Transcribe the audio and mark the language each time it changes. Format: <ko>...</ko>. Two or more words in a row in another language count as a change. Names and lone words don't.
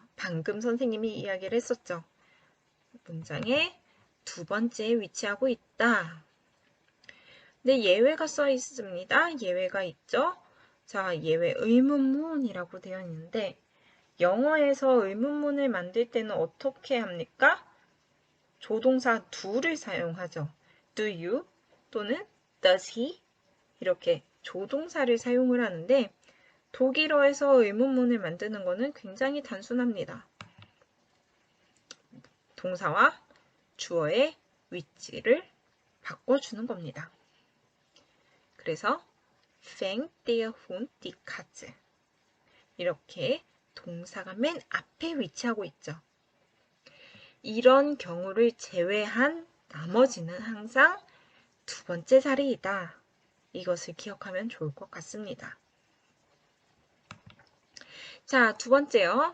<ko>방금 선생님이 이야기를 했었죠. 문장의 두 번째에 위치하고 있다. 근데 예외가 써 있습니다. 예외가 있죠. 자, 예외 의문문이라고 되어 있는데 영어에서 의문문을 만들 때는 어떻게 합니까? 조동사 do를 사용하죠.</ko> <en>Do you</en> <ko>또는</ko> <en>does he</en> <ko>이렇게 조동사를 사용을 하는데 독일어에서 의문문을 만드는 것은 굉장히 단순합니다. 동사와 주어의 위치를 바꿔주는 겁니다. 그래서</ko> <de>fängt der Hund die Katze</de> <ko>이렇게 동사가 맨 앞에 위치하고 있죠. 이런 경우를 제외한 나머지는 항상 두 번째 자리이다. 이것을 기억하면 좋을 것 같습니다. 자, 두 번째요.</ko>